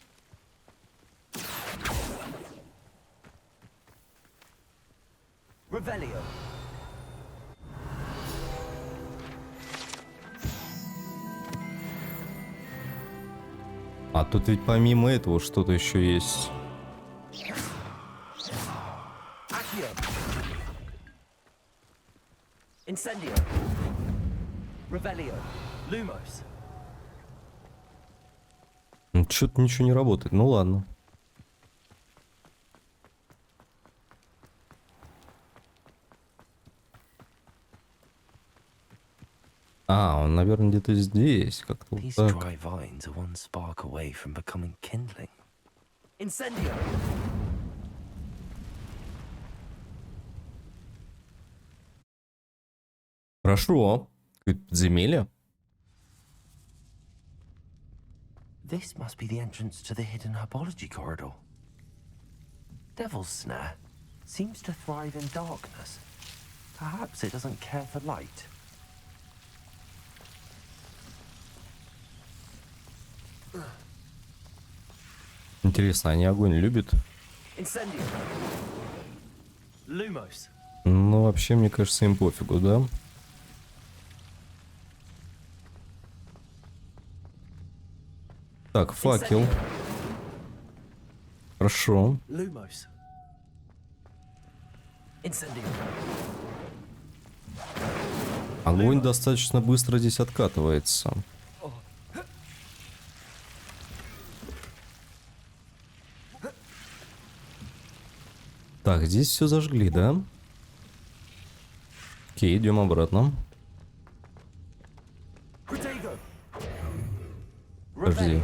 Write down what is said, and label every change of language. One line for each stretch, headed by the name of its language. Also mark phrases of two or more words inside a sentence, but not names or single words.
Russian: А тут ведь помимо этого что-то еще есть. Incendio. Revelio. Lumos. Что-то ничего не работает. Ну ладно. Он, наверное, где-то здесь. Как-то вот так.
English: Dry vines are one spark away from becoming kindling.
Russian: Incendio. Хорошо. Какое-то подземелье.
English: This must be the entrance to the hidden herbology corridor. Devil's Snare seems to thrive in darkness. Perhaps it doesn't care for light.
Russian: Интересно, они огонь любят? Incendio. Lumos. Ну, вообще, мне кажется, им пофигу, да? Так, факел. Хорошо. Lumos. Incendio. Огонь достаточно быстро здесь откатывается. Так, здесь все зажгли, да? Окей, идем обратно. Подожди.